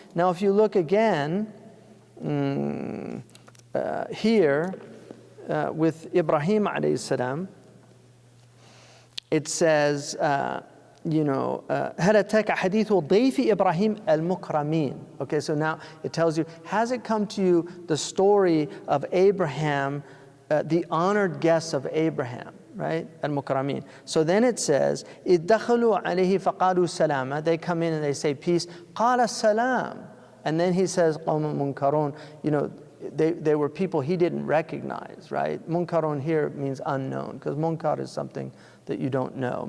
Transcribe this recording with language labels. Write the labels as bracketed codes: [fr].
[en] Now, if you look again here with Ibrahim alayhi salam, it says, [ar] هل أتاك حديث ضيف إبراهيم المكرمين. [en] Okay, so now it tells you, has it come to you the story of Abraham, the honored guests of Abraham, right? [ar] Al-Mukramin. [en] So then it says, [ar] إِذْ دَخَلُوا عَلَيْهِ فَقَالُوا سَلَامًا. [en] They come in and they say peace. [ar] قَالَ السَّلَامُ. [en] And then he says, [ar] قَوْمٌ مُنْكَرُونَ. [en] They were people he didn't recognize, right? Munkarun here means unknown, because munkar is something that you don't know.